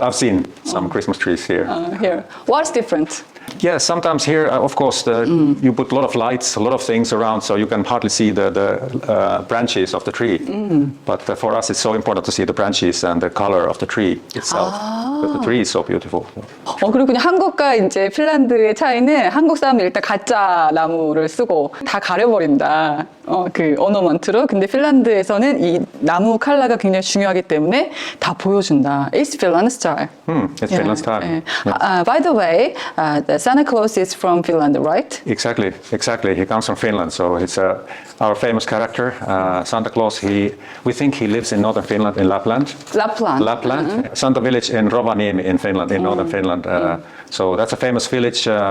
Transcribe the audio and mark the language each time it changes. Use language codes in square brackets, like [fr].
[en] I've seen some Christmas trees here. Here. What's different? Yeah, sometimes here, of course, you put a lot of lights, a lot of things around, so you can hardly see the branches of the tree. But for us, it's so important to see the branches and the color of the tree itself. But the tree is so beautiful. [ko] 그리고 그냥 한국과 이제 핀란드의 차이는 한국 사람은 일단 가짜 나무를 쓰고 다 가려버린다. 그 어너먼트로. 근데 핀란드에서는 이 나무 컬러가 굉장히 중요하기 때문에 다 보여준다. [en] It's Finland style. It's Finland style. Yeah. By the way, the Santa Claus is from Finland, right? Exactly. He comes from Finland, so it's our famous character, Santa Claus. We think he lives in northern Finland, in Lapland. Lapland. Santa village in Rovaniemi in Finland, in northern Finland. So that's a famous village.